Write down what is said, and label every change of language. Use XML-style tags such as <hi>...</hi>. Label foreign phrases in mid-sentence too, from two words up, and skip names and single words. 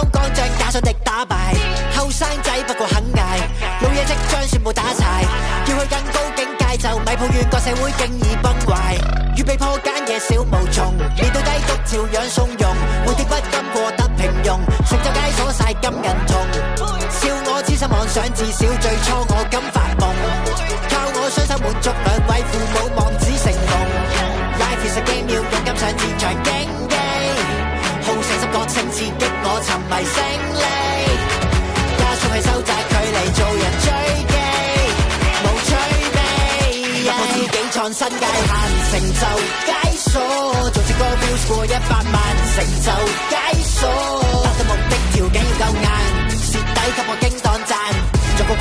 <yue>剛將假想敵打敗，後生仔不過肯捱，老嘢即將全部打柴，要去更高境界就咪抱怨個社會經已崩壞，預備破繭嘅小毛蟲，面對低谷照樣從容，無敵不甘過得平庸，成就解鎖晒金銀銅，笑我痴心妄想，至少最初我敢發夢，靠我雙手滿足兩位父母望子成龍 ，</yue> <en>Life is a game</en> <yue>要勇敢上戰場競技，好勝心覺醒刺激我沉迷勝利，加速去收窄距離做人追擊，無趣味，突破自己創新界限，成就解鎖，做隻歌 views 過100萬，成就解鎖，達到目的條件要夠硬，蝕底給我經當賺，做個國</yue>